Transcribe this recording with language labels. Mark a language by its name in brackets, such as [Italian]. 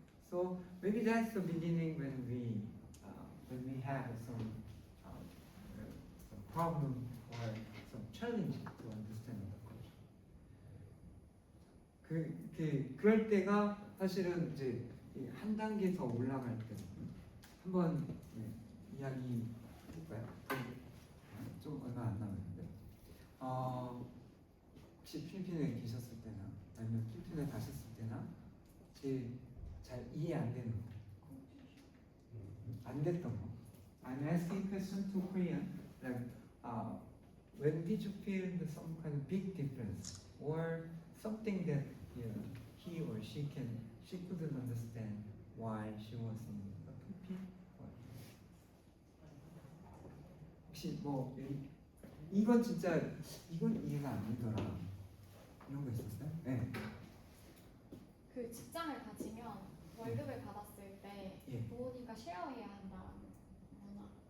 [English] So maybe that's the beginning when we have some problem or some challenge to understand the culture. [Korean] 그럴 때가 사실은 이제 한 단계 더 올라갈 때 한번 이야기 해볼까요? 좀 얼마 안 남았는데 혹시 필리핀에 계셨을 때나 아니면 필리핀에 가셨을 때나 제일 잘 이해 안 되는 거, 안 됐던 거. [English] I'm asking question to Korean like when did you feel some kind of big difference or something that he or she couldn't understand why she was in the Philippines? [Korean] 혹시 이건 진짜 이건 이해가 안 되더라 이런 거 있었어요? 네. 그 직장을 가지면 월급을 받았을 때 예. 부모님과 쉐어해야 한다는 문화.